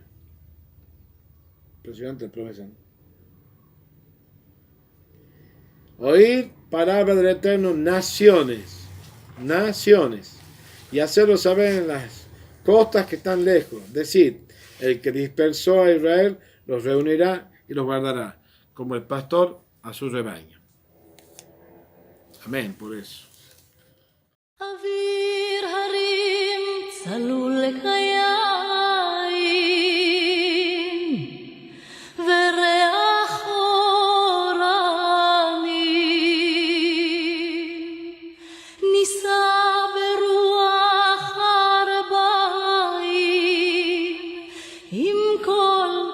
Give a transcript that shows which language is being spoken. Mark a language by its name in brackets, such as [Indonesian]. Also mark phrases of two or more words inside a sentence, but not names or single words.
[Spanish] Impresionante promesa, ¿no? Oír palabra del Eterno, naciones, y hacerlo saber en las costas que están lejos. Decir, el que dispersó a Israel los reunirá y los guardará, como el pastor a su rebaño. Amén, por eso. [Hebrew] אוויר הרים צלול לחיים וריח אורנים נישא ברוח ארבעים עם כל